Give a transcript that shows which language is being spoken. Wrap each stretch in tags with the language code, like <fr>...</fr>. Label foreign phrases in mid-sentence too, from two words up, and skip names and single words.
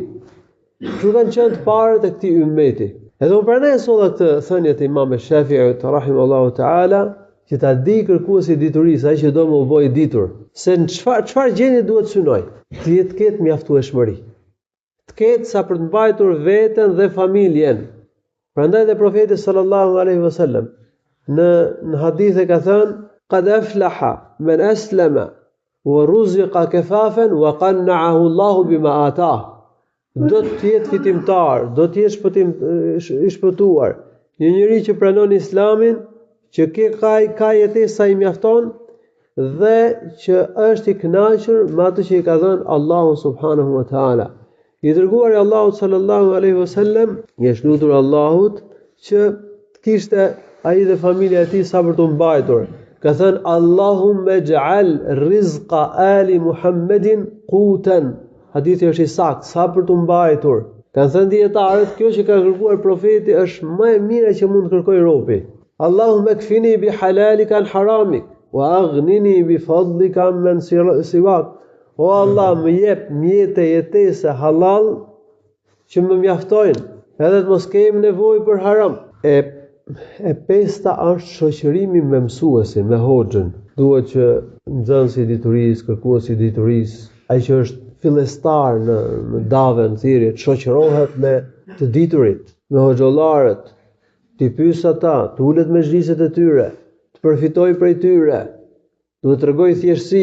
<sq>Kështu kanë qenë të parët e këtij ummeti. Edhe unë pranoj solla këtë thënie të Imam Shafi'it</sq> <ar>رحمه الله تعالى,</ar> <sq>që ta di kërkuesi i diturisë, ai që do më u bëj ditur, se në çfarë gjendje duhet synoj, të ketë mjaftueshmëri. Të ketë sa për të mbajtur veten dhe familjen. Prandaj dhe profeti</sq> <ar>صلى الله عليه وسلم</ar> <sq>në hadithe ka thënë:</sq> <ar>قد أفلح من أسلم ورزق كفافا وقنعه الله بما آتاه.</ar> <sq>Do të jetë fitimtar, do të jetë i shpëtuar. Një njeri që pranon Islamin, që ka jetesa i mjafton dhe që është i kënaqur me atë që i ka dhënë Allahu</sq> <ar>سبحانه وتعالى.</ar> <sq>I dërguari i Allahut</sq> <ar>صلى الله عليه وسلم</ar> <sq>i është lutur Allahut që të kishte ai dhe familja e tij sa për të mbajtur. Ka thënë</sq> <ar>اللهم اجعل رزق آل محمد قوتا.</ar> <sq>Hadithi është i saktë, sa për të mbajtur. Kanë thënë dietarët, kjo që ka kërkuar profeti është më e mira që mund të kërkojë robi.</sq> <ar>اللهم اكفني بحلالك عن حرامك وأغنني بفضلك عمن سواك.</ar> <sq>O Allah, më jep mjete jetese halal që më mjaftojnë, edhe të mos kemi nevojë për haram. E pesta është shoqërimi me mësuesin, me hoxhën. Duhet që nxënësi i diturisë, kërkuesi i diturisë, ai që është fillestar në dave, në thirrje, të shoqërohet me të diturit, me hoxhollarët, të pyes ata, të ulet me xhliset e tyre, të përfitojë prej tyre, duhet të tregojë thjeshtësi.</sq>